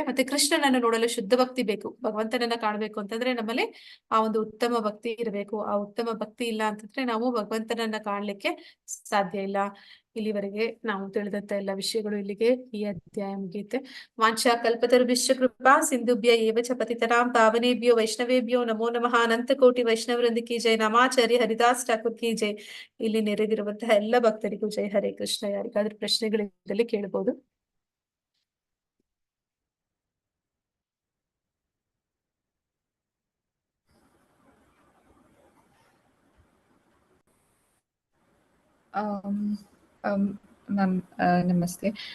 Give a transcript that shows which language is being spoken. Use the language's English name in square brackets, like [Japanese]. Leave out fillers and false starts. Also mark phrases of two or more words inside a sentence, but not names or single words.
[Kannada] ಮತ್ತೆ ಕೃಷ್ಣನನ್ನು ನೋಡಲು ಶುದ್ಧ ಭಕ್ತಿ ಬೇಕು. ಭಗವಂತನನ್ನ ಕಾಣ್ಬೇಕು ಅಂತಂದ್ರೆ ನಮ್ಮಲ್ಲಿ ಆ ಒಂದು ಉತ್ತಮ ಭಕ್ತಿ ಇರಬೇಕು. ಆ ಉತ್ತಮ ಭಕ್ತಿ ಇಲ್ಲ ಅಂತಂದ್ರೆ ನಾವು ಭಗವಂತನನ್ನ ಕಾಣ್ಲಿಕ್ಕೆ ಸಾಧ್ಯ ಇಲ್ಲ. ಇಲ್ಲಿವರೆಗೆ ನಾವು ತಿಳಿದಂತ ಎಲ್ಲ ವಿಷಯಗಳು ಇಲ್ಲಿಗೆ ಈ ಅಧ್ಯಾಯ ಮುಗಿಯುತ್ತೆ. [Sanskrit] ವಾಂಛಾ ಕಲ್ಪತರುಭ್ಯಶ್ಚ ಕೃಪಾ ಸಿಂಧುಭ್ಯ ಏವ ಚ ಪತಿತನಾಂ ಪಾವನೇಭ್ಯೋ ವೈಷ್ಣವೇಭ್ಯೋ ನಮೋ ನಮಃ. [Hindi] अनंत कोटि वैष्णववृंद की जय. नमाचार्य हरिदास ठाकुर की जय. [Kannada] ಇಲ್ಲಿ ನೆರೆದಿರುವಂತಹ ಎಲ್ಲ ಭಕ್ತರಿಗೂ ಜೈ. [Sanskrit] ಹರೇ ಕೃಷ್ಣ. [Kannada] ಯಾರಿಗಾದ್ರೂ ಪ್ರಶ್ನೆಗಳಿದ್ದಲ್ಲಿ ಕೇಳಬಹುದು. ಮ್ಯಾಮ್ ನಮಸ್ತೆ.